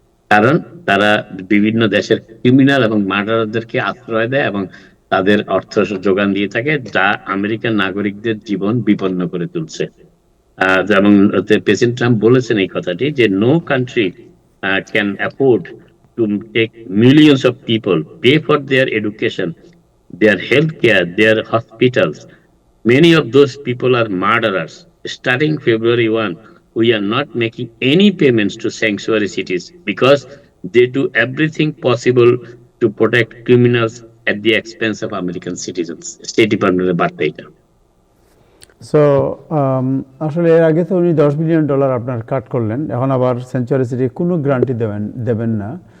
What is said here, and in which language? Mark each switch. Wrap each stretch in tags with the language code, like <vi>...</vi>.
<bn>কারণ তারা বিভিন্ন দেশের ক্রিমিনাল এবং মার্ডারদেরকে আশ্রয় দেয় এবং তাদের অর্থ যোগান দিয়ে থাকে, যা আমেরিকান নাগরিকদের জীবন বিপন্ন করে তুলছে। যেমন প্রেসিডেন্ট ট্রাম্প বলেছেন এই কথাটি, যে</bn> <en>No country can afford to take millions of people, pay for their education, their healthcare, their hospitals. Many of those people are murderers. Starting February 1, we are not making any payments to sanctuary cities because they do everything possible to protect criminals at the expense of American citizens.</en> <bn>State Department এর বার্তা এটা। So আসলে এর আগে তো উনি $10 billion আপনার কাট করলেন, এখন আবার সেঞ্চুয়ারি সিটি কোনো গ্রান্টই দেবেন না।</bn>